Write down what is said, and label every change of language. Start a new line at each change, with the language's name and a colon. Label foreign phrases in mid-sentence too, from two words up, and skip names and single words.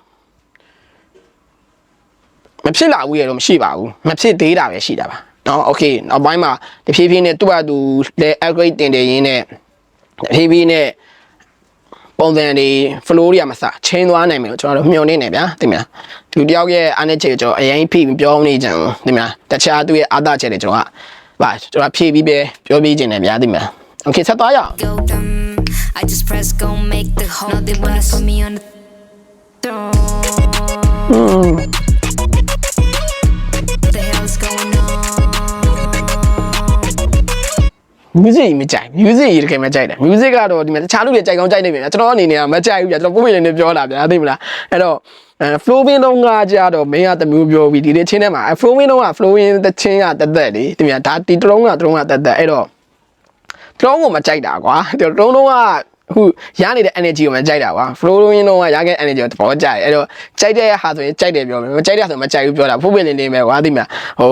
Burmese: မဖြစ်လာဘူးရတော့မရှိပါဘူးမဖြစ်သေးတာပဲရှိတာပါနော်โอเคနောက်ပိုင်းမှာတဖြည်းဖြည်းနဲ့သူ့ဘာသူလဲ upgrade တင်တယ်ရင်းနဲ့တဖြည်းဖြည်းနဲ့ပုံစံတွေ flow တွေကမစချင်းသွားနိုင်မယ်လို့ကျွန်တော်တို့မျှော်နေနေဗျာသိမလားသူတယောက်ရဲ့အားနဲ့ချက်ကျွန်တော်အရင်ဖိပြောနေကြတယ်သိမလားတခြားသူရဲ့အားသာချက်တွေကျွန်တော်ကကျွန်တော်ဖြည့်ပြီးပဲပြောပြခြင်းနဲ့ဗျာသိမလားโอเคဆက်သွားရအောင်
English: I just press go make the whole now they wanna put me on the throne What the hell is going on
Burmese: music မကြိုက် music ရေတကယ်မကြိုက်တယ် music ကတော့ဒီမှာတခြားလူတွေကြိုက်ကောင်းကြိုက်နေပြီကျွန်တော်အနေနဲ့ကမကြိုက်ဘူးဗျာကျွန်တော်ပုံမှန်နေပြောတာဗျာသိမလားအဲ့တော့flowing တော့ငါကြတော့မင်းကတမျိုးပြောပြီးဒီလေးချင်းထဲမှာ flowing တော့ flowing တချင်းကတက်တက်လေဒီမှာဒါဒီတလုံးကတက်တက် အဲ့တော့တလုံးကိုမကြိုက်တာကွာတလုံးလုံးကဟိုရနေတဲ့ energy ကိုမကြိုက်တာကွာ flowing တော့ရခဲ့ energy ကိုသဘောကျတယ်အဲ့တော့ကြိုက်တဲ့ဟာဆိုရင်ကြိုက်တယ်ပြောမယ်မကြိုက်တဲ့ဆိုမကြိုက်ဘူးပြောတာဖို့ပင်နေပဲကွာသိမလားဟို